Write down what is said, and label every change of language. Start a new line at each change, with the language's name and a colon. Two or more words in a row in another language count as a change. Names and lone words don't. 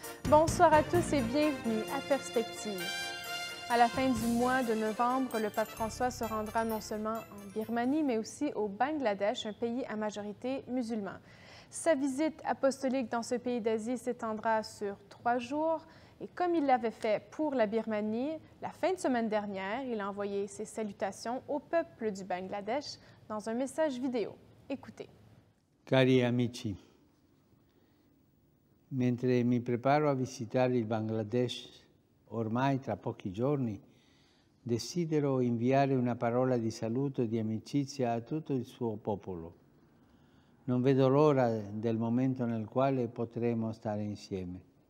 French: Bonsoir à tous et bienvenue à Perspective. À la fin du mois de novembre, le pape François se rendra non seulement en Birmanie, mais aussi au Bangladesh, un pays à majorité musulmane. Sa visite apostolique dans ce pays d'Asie s'étendra sur 3 jours. Et comme il l'avait fait pour la Birmanie, la fin de semaine dernière, il a envoyé ses salutations au peuple du Bangladesh dans un message vidéo. Écoutez.
Italian: Cari amici, mentre mi preparo a visitare il Bangladesh, ormai tra pochi giorni, desidero inviare una parola di saluto e di amicizia a tutto il suo popolo. Non vedo l'ora del momento nel quale potremo stare insieme.